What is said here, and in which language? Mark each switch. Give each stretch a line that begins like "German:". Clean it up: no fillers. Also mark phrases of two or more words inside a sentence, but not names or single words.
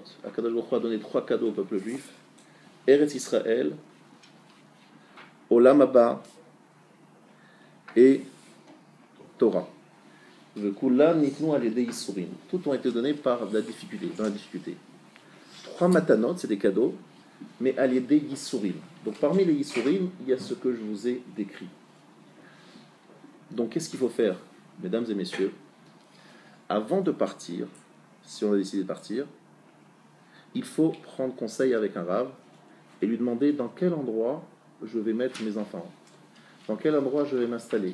Hebrew: הקדוש ברוך הוא
French: a donné 3 cadeaux au peuple juif: Eretz Israël, Olam Haba et Torah. Tout ont été donnés par la difficulté, dans la difficulté. 3 matanot, c'est des cadeaux, mais
Hebrew: על ידי ייסורים.
French: Donc parmi les yisurim, il y a ce que je vous ai décrit. Donc qu'est-ce qu'il faut faire, mesdames et messieurs? Avant de partir, si on a décidé de partir, il faut prendre conseil avec un rave et lui demander dans quel endroit je vais mettre mes enfants, dans quel endroit je vais m'installer.